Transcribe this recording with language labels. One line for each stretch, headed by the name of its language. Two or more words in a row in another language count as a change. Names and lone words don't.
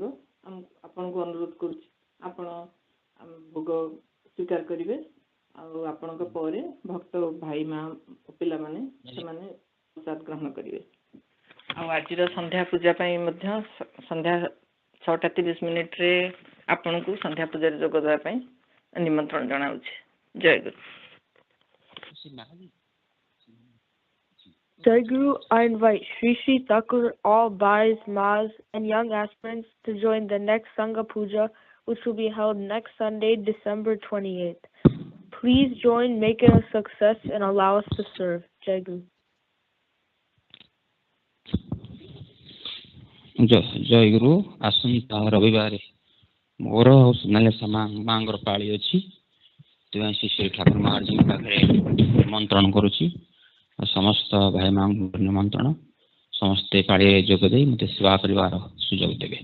Odia: ଆପଣଙ୍କୁ ଅନୁରୋଧ କରୁଛି ଆପଣ ଭୋଗ ସ୍ୱୀକାର କରିବେ, ଆଉ ଆପଣଙ୍କ ପରେ ଭକ୍ତ ଭାଇ ମା ପିଲାମାନେ ସେମାନେ ପ୍ରସାଦ ଗ୍ରହଣ କରିବେ। ଆଉ ଆଜିର ସନ୍ଧ୍ୟା ପୂଜା ପାଇଁ ମଧ୍ୟ ସନ୍ଧ୍ୟା 6:30 ଆପଣଙ୍କୁ ସନ୍ଧ୍ୟା ପୂଜାରେ ଯୋଗ ଦେବା ପାଇଁ ନିମନ୍ତ୍ରଣ ଜଣାଉଛି। ଜୟଗୁରୁ।
English: Jayaguru, I invite Shree Shree Thakur, all Bhais, Mas, and young aspirants to join the next Sangha Puja, which will be held next Sunday, December 28th. Please join, make it a success, and allow us to serve. Jayaguru.
Odia: ଜୟଗୁରୁ। ଆସନ୍ତା ରବିବାର ମୋର ଆଉ ସୋନାଲିସା ମାଙ୍କର ପାଳି ଅଛି, ସେଥିପାଇଁ ଶ୍ରୀ ଶ୍ରୀ ଠାକୁର ମହାରାଜଙ୍କ ପାଖରେ ନିମନ୍ତ୍ରଣ କରୁଛି। ସମସ୍ତ ଭାଇ ମାଙ୍କୁ ନିମନ୍ତ୍ରଣ, ସମସ୍ତେ ପାଳିରେ ଯୋଗ ଦେଇ ମୋତେ ସେବା କରିବାର ସୁଯୋଗ ଦେବେ।